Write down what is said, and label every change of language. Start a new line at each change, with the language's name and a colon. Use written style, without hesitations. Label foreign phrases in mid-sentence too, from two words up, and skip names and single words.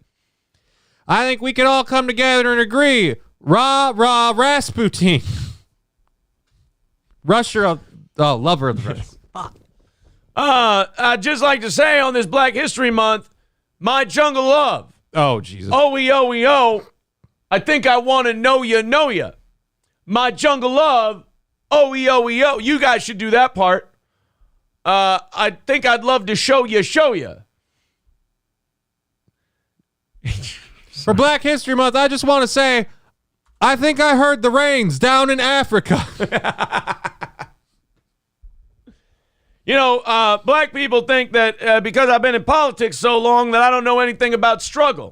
English: I think we could all come together and agree. Rah, rah, Rasputin. Russia, lover of the Russians. I'd just like to say on this Black History Month, my jungle love. Oh, Jesus. O-E-O-E-O. I think I want to know ya. My jungle love. O-E-O-E-O. You guys should do that part. I think I'd love to show ya. For Black History Month, I just want to say, I think I heard the rains down in Africa. You know, black people think that because I've been in politics so long that I don't know anything about struggle.